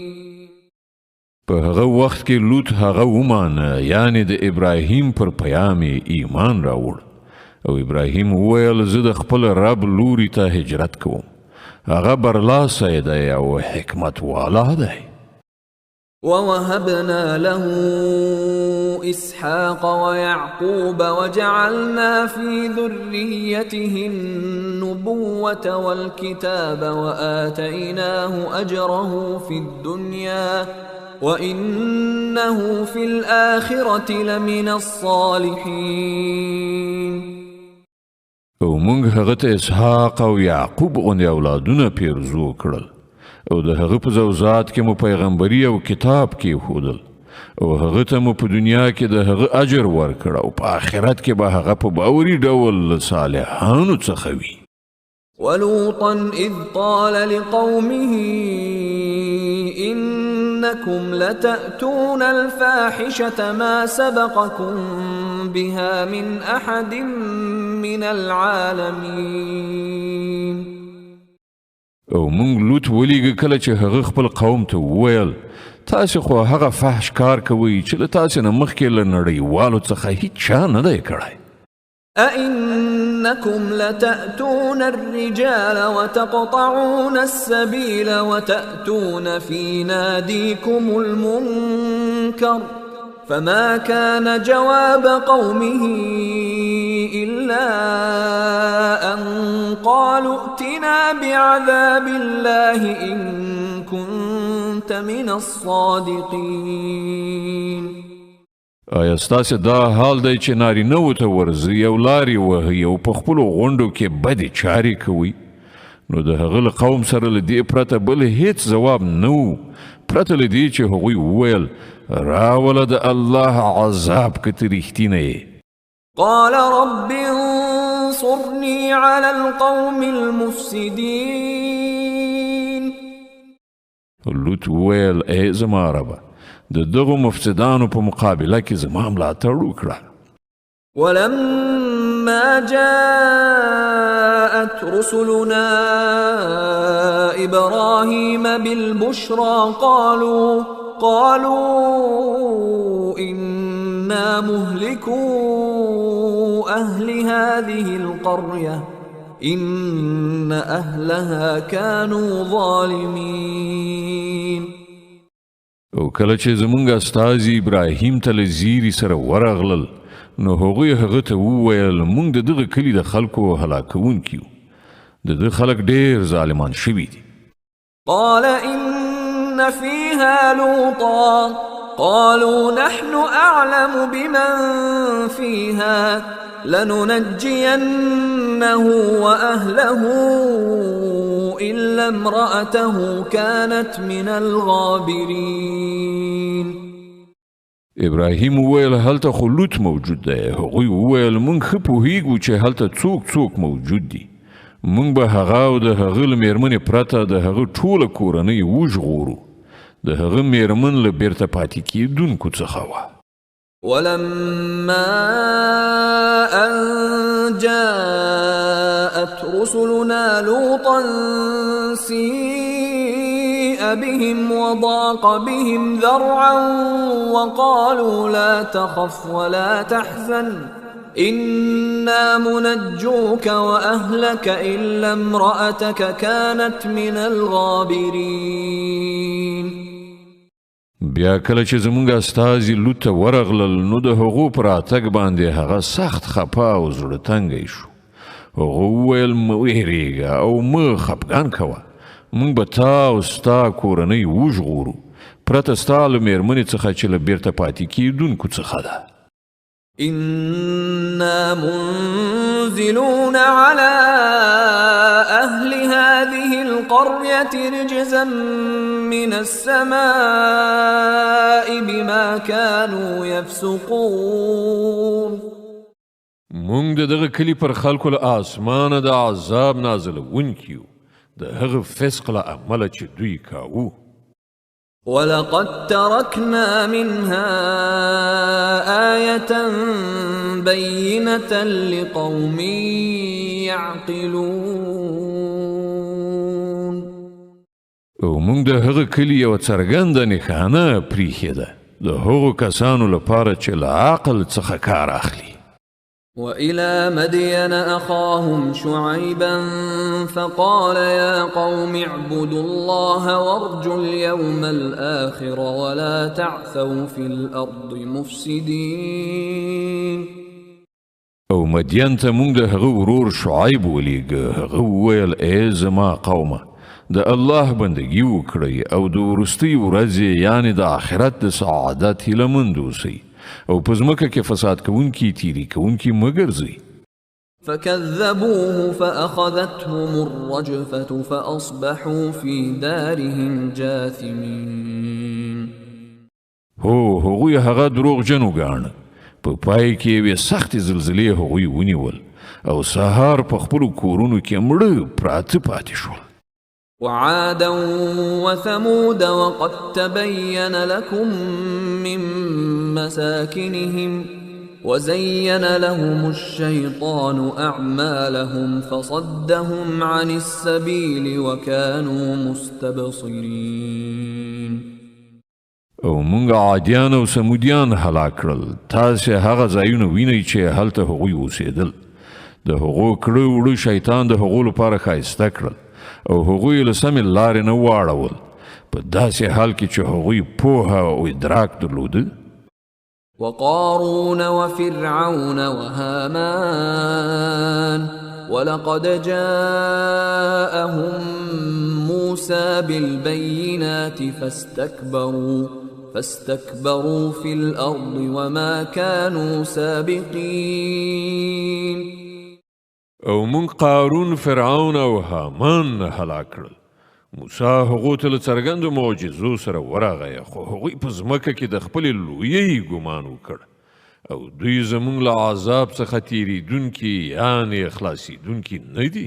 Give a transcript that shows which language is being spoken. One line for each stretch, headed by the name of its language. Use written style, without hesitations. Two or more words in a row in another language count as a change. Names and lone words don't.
Pashto: په هغه وخت کې لوط هغه ومانه یعنی د ابراهیم پر پیام ایمان راوړ او ابراهیم وویل زه د خپل رب لوري ته هجرت کوم هغه برلاسی دی او حکمت والا دی
Arabic: ووهبنا له إسحاق ويعقوب وجعلنا في ذريته النبوة والكتاب وآتيناه أجره في الدنيا وإنه في الآخرة لمن الصالحين
Pashto: او مونږ هغه ته اسحاق او یعقوب غوندې اولادونه پیرزو کړل او د هغه په زوزات کې مو پیغمبري او کتاب کېښودل او هغه ته مو په دنیا کې د هغه اجر ورکړ او په آخرت کې به هغه په باوري ډول له صالحانو څخه وي
Arabic: ولوطا إذ قال لقومه إنكم لتأتون الفاحشة ما سبقكم بها من أحد من العالمين
Pashto: او مونږ لوط ولیږه کله چې هغه خپل قوم ته وویل تاسې خو هغه فحش کار کوئ چې له تاسې نه مخکې له نړیوالو څخه هیڅ چا نه دی کړی
Arabic: أئنكم لتأتون الرجال وتقطعون السبيل وتأتون في ناديكم المنكر فما كان جواب قومه إلا أن قالوا ائتنا بعذاب الله إن كنت من الصادقين
Pashto: آیا ستاسې دا حال دی چې نارینهو ته ورځئ او لارې وهئ او په خپلو غونډو کې بدې چارې کوئ نو د هغه له قوم سره له دې پرته بل هیڅ ځواب نه و پرته له دې چې هغوی وویل راوله د الله عذاب که ته رښتینه یې
Arabic: قال رب انصرني على القوم المفسدين
Pashto: لوط وویل ای زما ربه د دغو مفسدانو په مقابله کې زما ملاتړ وکړه
Arabic: ولما جاءت رسلنا إبراهيم بالبشرى قالوا إنا مهلكو أهل هذه القرية إن أهلها كانوا ظالمين
Pashto: او کله چې زمونږ استازي ابراهیم ته له زیري سره ورغلل نو هغوی هغه ته وویل مونږ د دغه کلي د خلکو هلاکونکي یو د ده خلک ډېر ظالمان شوي دي
Arabic: قال إن فيها لوطا قالوا نحن أعلم بمن فيها لننجينه وأهله إلا امرأته كانت من الغابرين
Pashto: ابراهیم وویل هلته خو لوط موجود دی هغوی وویل مونږ ښه پوهیږو چې هلته څوک موجود دي مونږ به هغه او د هغه له میرمنې پرته د هغه ټوله کورنۍ وژغورو د هغه میرمن له بیرته پاتې کېدونکو څخه وه
Arabic: ولما أن جاءت رسلنا لوطا سيء بهم وضاق بهم ذرعا وقالوا لا تخف ولا تحزن إنا منجوك وأهلك إلا امرأتك كانت من الغابرين
Pashto: بیا کله چې زمونږ استازي لوط ته ورغلل نو د هغو په راتګ باندې هغه سخت خپه او زړه تنګی شو هغه وویل مه ویرېږه او مه خفګان کوه مونږ به تا او ستا کورنۍ وژغورو پرته ستا له میرمنې څخه چې له بیرته پاتې کېدونکو څخه ده
Arabic: إنا منزلون على أهل هذه القرية رجزا من السماء بما كانوا يفسقون
Pashto: مونږ د دغه کلي پر خلکو له آسمانه د عذاب نازلونکي یو د هغه فسق له امله چې دوی کاوه
Arabic: ولقد تركنا منها آية بينة لقوم يعقلون
Pashto: او مونږ د هغه کلي یوه څرګنده نښانه پریښې ده د هغو کسانو لپاره چې له عقل څخه کار اخلي
Arabic: وإلى مدين أخاهم شعيبا فقال يا قوم اعبدوا الله وارجوا اليوم الآخر ولا تعثوا في الأرض مفسدين.
Pashto: او مدین ته مونږ د هغه ورور شعیب ولیږه. هغه وویل ای زما قومه د الله بندګي وکړئ او د وروستۍ ورځې یعنې د آخرت د سعادت هیله مند اوسئ او په ځمکه کې فساد کوونکي تیري کوونکي مه ګرځئ.
Arabic: فكذبوه فأخذتهم الرجفة فأصبحوا في دارهم جاثمين.
Pashto: هو هغوی هغه دروغجن وګاڼه. په پای کې یوې سختې زلزلې هغوی ونیول او سهار په خپلو کورونو کې مړه پراته پاتې شول.
Arabic: وعادا وثمود وقد تبين لكم من مساكنهم وزين لهم الشيطان أعمالهم فصدهم عن السبيل وكانوا مستبصرين.
Pashto: او مونږ عادیان او سمودیان هلاک کړل. تاسې هغه ځایونه وینئ چې هلته هغوی اوسېدل. د هغو کړه وړه شیطان د هغو لپاره ښایسته کړل او هغوی له سمې لارې نه واړول په داسې حال کې چې هغوی پوهه او ادراک درلوده.
Arabic: وقارون وفرعون وهامان ولقد جاءهم موسى بالبينات فاستكبروا في الأرض وما كانوا سابقين.
Pashto: او مون قارون فرعون او هامان هلاک کړل. موسی هغو ته له څرګندو معجزو سره ورغی خو هغوی په ځمکه کې د خپلې لویۍ ګمان وکړ او دوی زموږ له عذاب څخه تیریدونکي یعنې خلاصیدونکي نه دي.